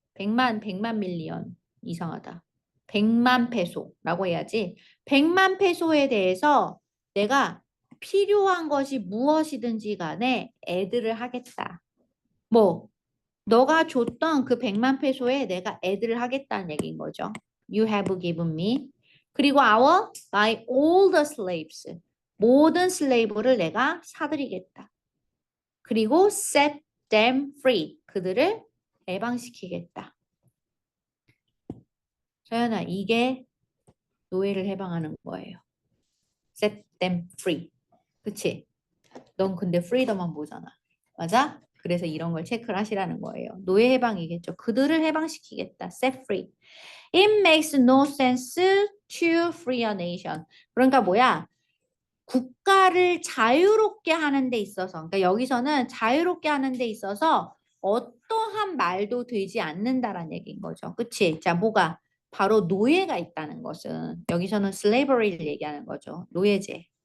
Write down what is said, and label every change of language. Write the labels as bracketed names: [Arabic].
[Korean] 100만 밀리언. 이상하다. 100만 페소라고 해야지. 100만 페소에 대해서 내가 필요한 것이 무엇이든지 간에 애드를 하겠다. 뭐 너가 줬던 그 100만 페소에 내가 애드를 하겠다는 얘기인 거죠. [English] You have given me. [Korean] 그리고 [English] I will buy all the slaves. [Korean] 모든 슬레이브를 내가 사드리겠다. 그리고 [English] set them free. [Korean] 그들을 해방시키겠다. 서연아, 이게 노예를 해방하는 거예요. [English] set them free. [Korean] 그치? 넌 근데 freedom만 보잖아. 맞아? 그래서 이런 걸 체크를 하시라는 거예요. 노예 해방이겠죠. 그들을 해방시키겠다. [English] set free. It makes no sense to free a nation. [Korean] 그러니까 뭐야? 국가를 자유롭게 하는 데 있어서, 그러니까 여기서는 자유롭게 하는 데 있어서 어떠한 말도 되지 않는다라는 얘기인 거죠. 그치? 자, 뭐가? 바로 노예가 있다는 것은 여기서는 slavery를 얘기하는 거죠. 노예제.